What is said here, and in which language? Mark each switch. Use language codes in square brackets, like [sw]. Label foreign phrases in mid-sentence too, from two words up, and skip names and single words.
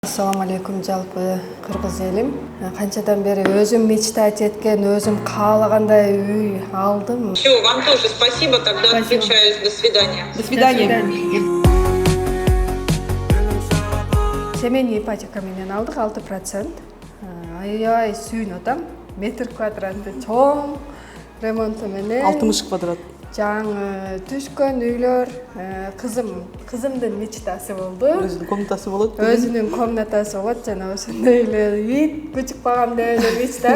[ar] السلام عليكم [ky] жалпы кыргыз элим. Канчадан бери өзүм мечтать эткен, өзүм каалагандай үй алдым. [ru] Все, вам тоже спасибо, тогда отключаюсь. До свидания. До свидания. Семейный ипотека [ky] менен алдык 6%. Аябай сүйүнүп атам. Метр квадратты чоң ремонту менен. 60 квадрат. Жаңы түшкөн үйлөр, кызымдын мечтасы болду. Өзүнүн комнатасы болот. Өзүнүн комнатасы болот жана ошондой эле үй күчүк багамда эле мечта.